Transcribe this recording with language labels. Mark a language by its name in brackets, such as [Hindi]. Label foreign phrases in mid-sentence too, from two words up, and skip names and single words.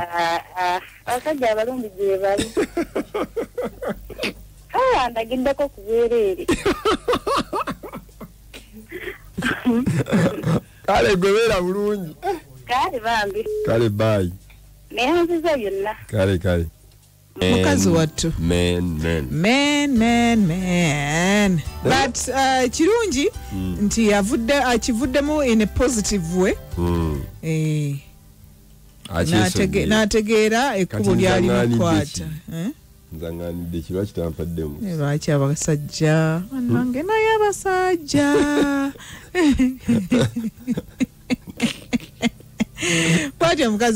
[Ganda] Abasajja abalungi gye bali. Kale ndagiddeko ku bwereere. Kale gobeera bulungi. Kale bambi. Kale bye. Neyanziza byonna. Kale. Mukazi wattu. Man. [English] But [Ganda] kirungi nti akivuddemu [English] in a positive way. [Ganda] N'ategeera ekkubo lyali mukwata. Nzanganidde kiba kitampaddemu. Lwaki abasajja nange naye abasajja. Kwati omukazi